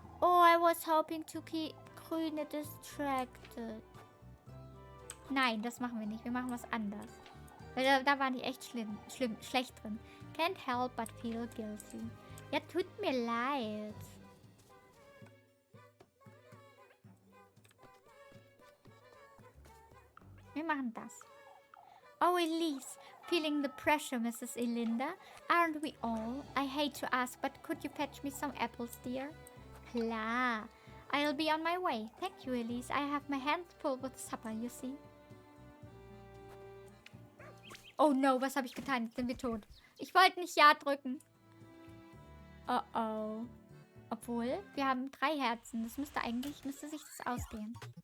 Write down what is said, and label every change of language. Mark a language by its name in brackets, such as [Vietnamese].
[English] Oh, I was hoping to keep Grüne distracted. [German] Nein, das machen wir nicht. Wir machen was anderes. Weil da waren die echt schlecht drin. [English] Can't help but feel guilty. [German] Ja, tut mir leid. Wir machen das. [English] Oh, Elise, feeling the pressure, Mrs. Elinda. Aren't we all? I hate to ask, but could you fetch me some apples, dear? Klar. I'll be on my way. Thank you, Elise. I have my hands full with supper, you see. [German] Oh no, was habe ich getan? Jetzt sind wir tot. Ich wollte nicht Ja drücken. Oh oh. Obwohl, wir haben 3 Herzen. Das müsste sich das ausgehen.